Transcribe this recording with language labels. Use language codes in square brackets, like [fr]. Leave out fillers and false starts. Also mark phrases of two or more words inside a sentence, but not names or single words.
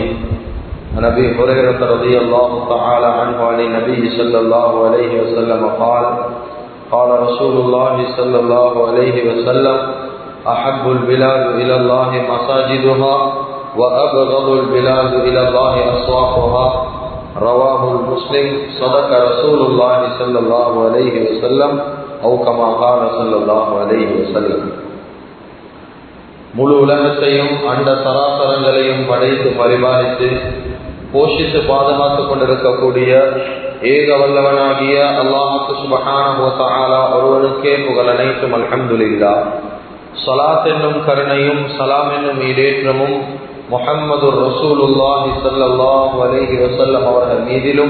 [ar] عن أبي هريرة رضي الله تعالى عنه عن النبي صلى الله عليه وسلم قال قال رسول الله صلى الله عليه وسلم أحب البلاد إلى الله مساجدها وأبغض البلاد إلى الله أسواقها رواه المسلم. صدق رسول الله صلى الله عليه وسلم أو كما قال صلى الله عليه وسلم. [ta] முழு உலகத்தையும் அண்ட சராசரங்களையும் படைத்து பரிபாலித்து போஷித்து பாதுகாத்துக் கொண்டிருக்கக்கூடிய ஏக வல்லவனாகிய அல்லாஹ்வுக்கு [ar] سبحانه وتعالى [ta] ஒருவனுக்கே புகழ் அனைத்தும். [ar] الحمد لله. [ta] ஸலாத் என்னும் கருணையும் சலாம் என்னும் ஈடேற்றமும் முஹம்மது [ar] رسول الله صلى الله عليه وسلم [ta] அவர்கள் மீதிலும்